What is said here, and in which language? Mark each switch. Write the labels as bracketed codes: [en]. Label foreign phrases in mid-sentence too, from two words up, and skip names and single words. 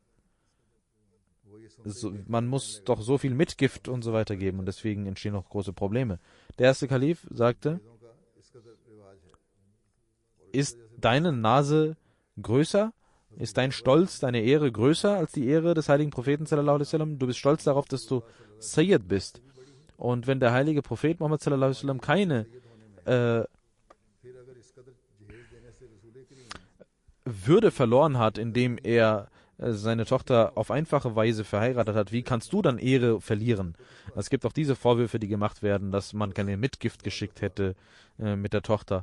[de] Man muss doch so viel Mitgift und so weiter geben, und deswegen entstehen noch große Probleme. Der erste Kalif sagte, ist deine Nase größer? Ist dein Stolz, deine Ehre größer als die Ehre des heiligen Propheten [ar] صلى الله عليه وسلم? [de] Du bist stolz darauf, dass du Sayyid bist. Und wenn der heilige Prophet Muhammad [ar] صلى الله عليه وسلم [de] keine Würde verloren hat, indem er seine Tochter auf einfache Weise verheiratet hat, wie kannst du dann Ehre verlieren? Es gibt auch diese Vorwürfe, die gemacht werden, dass man keine Mitgift geschickt hätte mit der Tochter.